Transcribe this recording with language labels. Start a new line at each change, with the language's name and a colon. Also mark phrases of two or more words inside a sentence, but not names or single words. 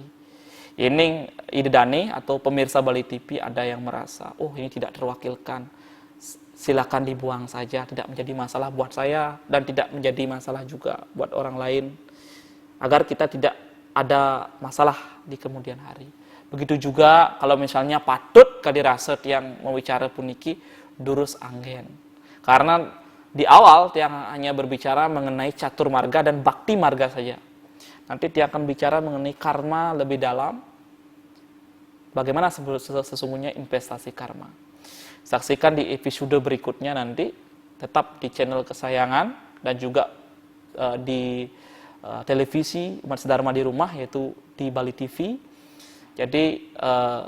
Indonesian: Ini Idedane atau pemirsa Bali TV ada yang merasa, oh ini tidak terwakilkan. Silakan dibuang saja, tidak menjadi masalah buat saya dan tidak menjadi masalah juga buat orang lain. Agar kita tidak ada masalah di kemudian hari. Begitu juga kalau misalnya
Balinese: patut kadirasat
Indonesian: yang membicara
Balinese: puniki durus anggen.
Indonesian: Karena di awal yang hanya berbicara mengenai catur marga dan bakti marga saja. Nanti dia akan bicara mengenai karma lebih dalam. Bagaimana sesungguhnya investasi karma. Saksikan di episode berikutnya nanti, tetap di channel kesayangan dan juga di televisi Umat Sedharma di Rumah, yaitu di Bali TV.